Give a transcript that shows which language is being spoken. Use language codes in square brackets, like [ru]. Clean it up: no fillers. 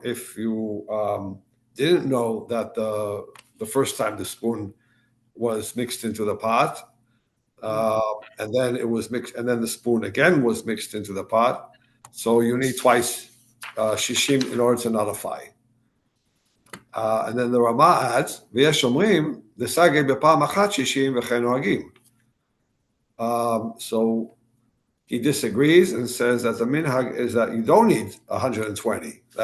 [en] If you didn't know that the first time the spoon was mixed into the pot, and then it was mixed, and then the spoon again was mixed into the pot, so you need twice shishim in order to nullify. And then the Rama adds, [he] ויש אומרים, דסגי בפעם אחת 60 וכן נוהגים. [en] So he disagrees and says that the minhag is that you don't need 120.